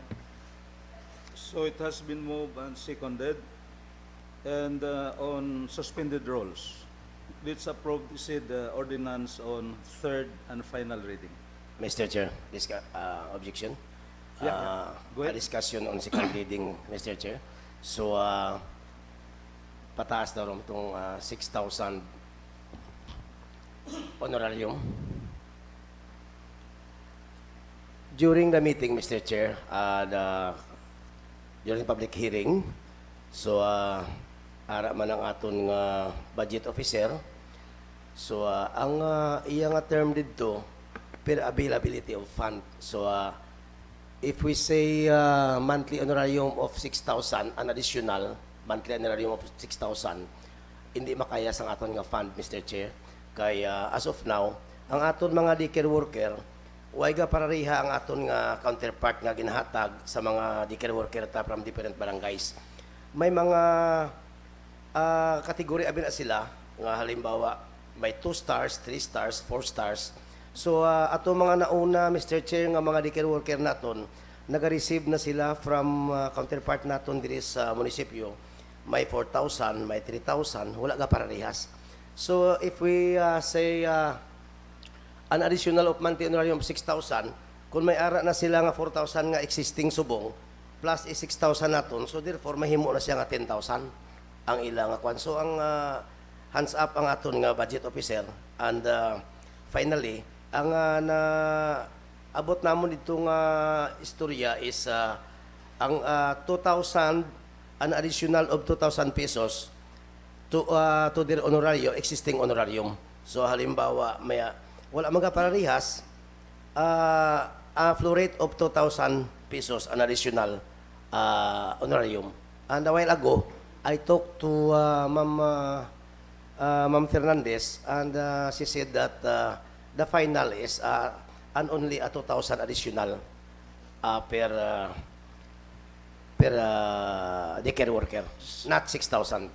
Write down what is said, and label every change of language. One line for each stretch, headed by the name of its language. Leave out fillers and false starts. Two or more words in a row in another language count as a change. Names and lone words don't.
English: So it has been moved and seconded, and on suspended rules, let's approve the said ordinance on third and final reading. Mr. Chair, objection. Yeah, go ahead. A discussion on second reading, Mr. Chair. So,
Filipino: pataas na rin itong 6,000 honorarium.
English: During the meeting, Mr. Chair, during public hearing, so,
Hiligaynon: ara man ang aton nga
English: budget officer.
Hiligaynon: So, ang iyang term dito,
English: per availability of fund. So, if we say monthly honorarium of 6,000, an additional monthly honorarium of 6,000,
Hiligaynon: hindi makaya sa aton nga fund, Mr. Chair.
English: Kaya as of now,
Hiligaynon: ang aton mga
English: daycare worker,
Hiligaynon: way ga parariha ang aton nga counterpart nga ginahatag sa mga
English: daycare worker
Hiligaynon: ta from
English: different barangays.
Hiligaynon: May mga kategory abi na sila nga halimbawa may
English: 2 stars, 3 stars, 4 stars.
Hiligaynon: So ato mga nauna, Mr. Chair, nga mga
English: daycare worker
Hiligaynon: naton naga-receive na sila
English: from counterpart
Hiligaynon: naton diri sa munisipyo. May 4,000, may 3,000, wala ga parehas.
English: So if we say an additional of monthly honorarium of 6,000,
Hiligaynon: kung may ara na sila nga 4,000 nga existing subong plus 6,000 naton, so therefore mahimo na siya nga 10,000 ang ilang kwan. So ang
English: hands up
Hiligaynon: ang aton nga
English: budget officer. And finally,
Hiligaynon: ang na abot namon dito nga istorya is ang 2,000,
English: an additional of 2,000 pesos to their honorario, existing honorarium.
Hiligaynon: So halimbawa, wala mga pararihas,
English: a flow rate of 2,000 pesos, an additional honorarium. And a while ago, I talked to Ma'am Fernandez, and she said that the final is and only a 2,000 additional per daycare worker, not 6,000.